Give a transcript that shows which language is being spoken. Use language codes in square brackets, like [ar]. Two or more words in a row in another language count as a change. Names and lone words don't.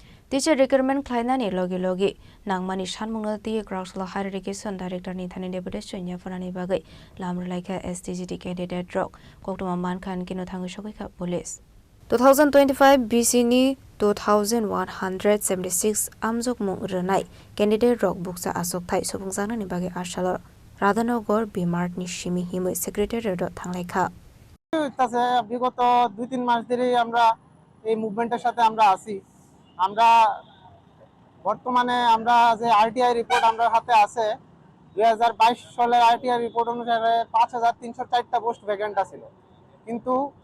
[en] Teacher recruitment [trp] klainani logi nangmani shanmungna ti Grausla [en] Higher Education Director [trp] ni thani deputation ya fanani bagai lamr laika [en] STGT candidate drop [trp] koktuma man khan kino thangu shokai police 2025 BC ni 2176 amjok mung renai candidate rock buksa asok thai sobungjana ni bagai arsalor Radhanagor Bimart ni shimi himoi secretary dot thanglaikha [bn] তাছে বিগত 2-3 মাস ধরে আমরা এই মুভমেন্টের সাথে আমরা আছি আমরা বর্তমানে আমরা যে [en] RTI report [bn] আমরা হাতে আছে 2022 সালের [en] RTI report [bn] অনুসারে 5304টা [en] post vacant [bn] ছিল কিন্তু